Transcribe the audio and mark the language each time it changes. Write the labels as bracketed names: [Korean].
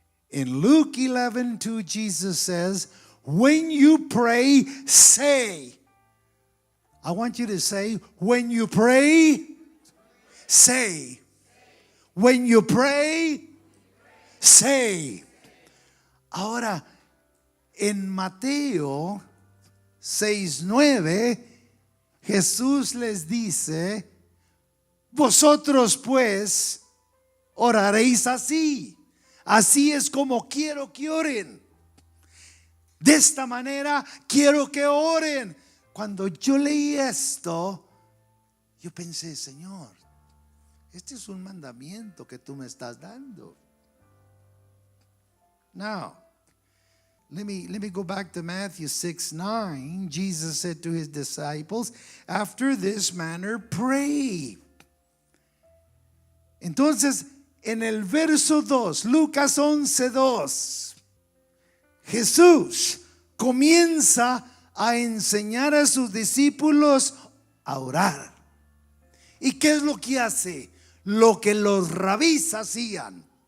[English] In Luke 11:2, Jesus says, when you pray, say. I want you to say, when you pray, say. When you pray, say. [Spanish] Ahora, en Mateo 6:9, Jesús les dice: vosotros pues oraréis así. Así es como quiero que oren. De esta manera quiero que oren. Cuando yo leí esto, yo pensé: Señor, este es un mandamiento que tú me estás dando. [English] Now, let me go back to Matthew 6:9. Jesus said to his disciples, after this manner pray. [Spanish] Entonces, en el verso 2, Lucas 11:2, Jesús comienza a enseñar a sus discípulos a orar. ¿Y qué es lo que hace? Lo que los rabís hacían.